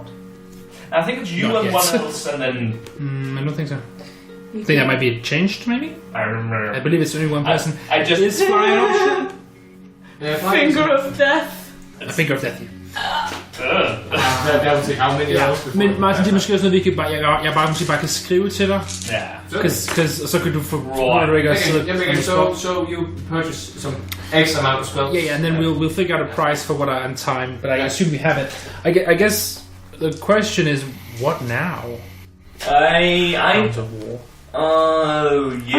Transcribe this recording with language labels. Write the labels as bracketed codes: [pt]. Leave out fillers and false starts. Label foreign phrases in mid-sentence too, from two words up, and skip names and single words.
[en] I think it's you Not and yet. one else, and then I don't think so. You I think that might be changed, maybe? I remember. I believe it's only one person. I just Is flying an option? Yeah, flying Finger of death. A finger of death. that would take how many hours Men before? [da] Martin, det er måske også noget, vi kan bare, jeg bare måske bare kan skrive til dig. [en] Yeah. [da] Så kan du få [en] Right. [da] Roderick og [en] So you purchase some X amount of spells. Yeah, and then we'll figure out a price for what and time, but I assume we have it. I guess the question is, what now? Hounds of War. Yeah.